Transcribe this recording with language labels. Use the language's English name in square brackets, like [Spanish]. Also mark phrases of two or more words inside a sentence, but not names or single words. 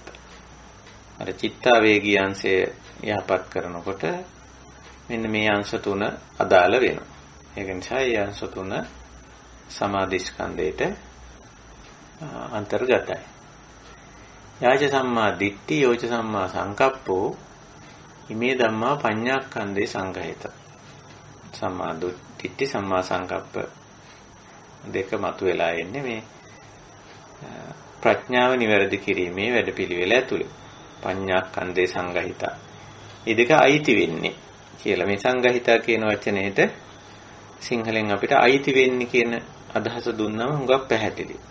[Sinhala] අර චිත්තාවේගී අංශය යහපත් කරනකොට මෙන්න මේ අංශ තුන අදාළ වෙනවා. ඒක නිසා මේ අංශ තුන සමාධි ස්කන්ධයට අන්තර්ගතයි. [Pali] යාච සම්මා දිට්ඨි යෝච සම්මා සංකප්පෝ ඉමේ ධම්මා පඤ්ඤාක්ඛන්ධේ සංගහිත. [Sinhala] සම්මා දිට්ඨි සම්මා සංකප්ප දෙක මතුවලා එන්නේ මේ ප්‍රඥාව නිවැරදි කිරීමේ වැඩපිළිවෙල ඇතුළේ. [Pali] පඤ්ඤාක්ඛන්ධේ සංගහිතා. [Sinhala] මේ දෙක අයිති වෙන්නේ කියලා මේ සංගහිතා කියන වචනේට සිංහලෙන් අපිට අයිති වෙන්නේ කියන අදහස දුන්නම හුඟක් පැහැදිලි.